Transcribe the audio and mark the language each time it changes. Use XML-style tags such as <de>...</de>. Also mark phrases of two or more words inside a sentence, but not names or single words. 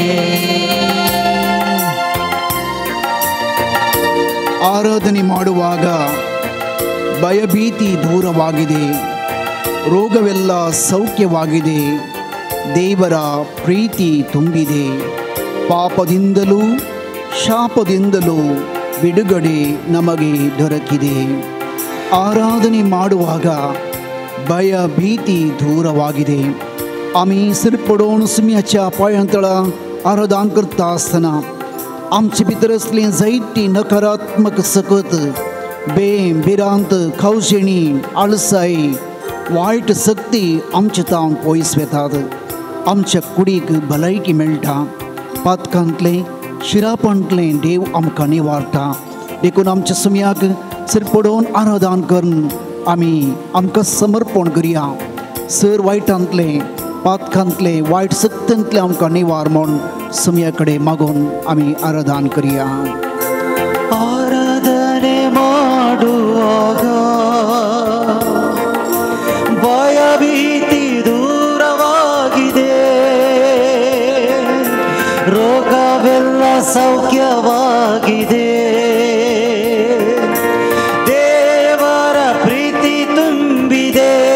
<kn>ಆರಾಧನೆ ಮಾಡುವಾಗ ಭಯಭೀತಿ ದೂರವಾಗಿದೆ, ರೋಗವೆಲ್ಲ ಸೌಖ್ಯವಾಗಿದೆ, ದೇವರ ಪ್ರೀತಿ ತುಂಬಿದೆ. ಪಾಪದಿಂದಲೂ ಶಾಪದಿಂದಲೂ ಬಿಡುಗಡೆ ನಮಗೆ ದೊರಕಿದೆ. ಆರಾಧನೆ ಮಾಡುವಾಗ ಭಯಭೀತಿ दूरवाಗಿದೆ.</kn> <kok>आम्ही सिरपडोन सुम्याच्या पांयांतळा आराधना करता आसतना आमचे भितर असले जायती नकारात्मक सकत बेम भिरांत खावशेणी आळसाई वायट शक्ती आमचे तावन पयस वेतात. आमच्या कुडीक भलायकी मेळटा, पातकांतले शिरापणांतले देव आमकां निवारता. देखून आमच्या सुम्याक सिरपडोन आराधना करून आमी आमकां समर्पण करुया. सर वायटांतले पातकांतले वायट शक्तींतले आमकां निवार म्हूण सुम्या कडेन मागून आमी आराधना करुया.</kok> <kn>ಆರಾಧನೆ ಮಾಡುವಾಗ ಭಯಭೀತಿ ದೂರವಾಗಿದೆ, ರೋಗವೆಲ್ಲ ಸೌಖ್ಯವಾಗಿದೆ, ದೇವರ ಪ್ರೀತಿ ತುಂಬಿದೆ.</kn>